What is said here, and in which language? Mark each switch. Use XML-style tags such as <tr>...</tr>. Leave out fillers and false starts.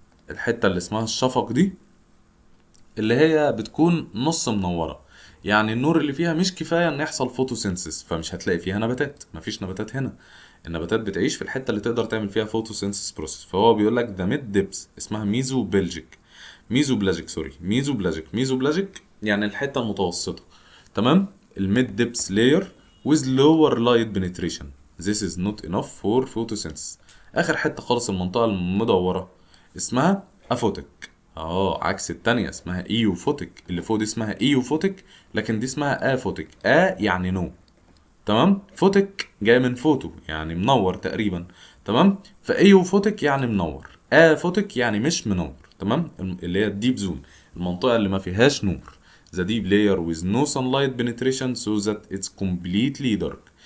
<ar>الحتة اللي اسمها الشفق دي اللي هي بتكون نص منورة، يعني النور اللي فيها مش كفاية ان يحصل فوتوسينثيس، فمش هتلاقي فيها نباتات، مفيش نباتات هنا. النباتات بتعيش في الحتة اللي تقدر تعمل فيها فوتوسينثيس بروسيس. فهو بيقول لك</ar> <en>the mid depths</en> <ar>اسمها ميزو بلاجيك يعني الحتة المتوسطة. تمام.</ar> <en>الميد depths layer with lower light penetration. This is not enough for photosynthesis.</en> <ar>اخر حتة خالص المنطقة المدورة اسمها افوتك. عكس التانية اسمها ايوفوتك، اللي فوق دي اسمها ايوفوتك، لكن دي اسمها افوتك. يعني نو. تمام. فوتك جاي من فوتو يعني منور تقريبا. تمام. فايوفوتك يعني منور، افوتك يعني مش منور. تمام. اللي هي الديب زون، المنطقة اللي ما فيهاش نور.</ar> <en>The deep layer with no sunlight penetration so that it's completely dark.</en>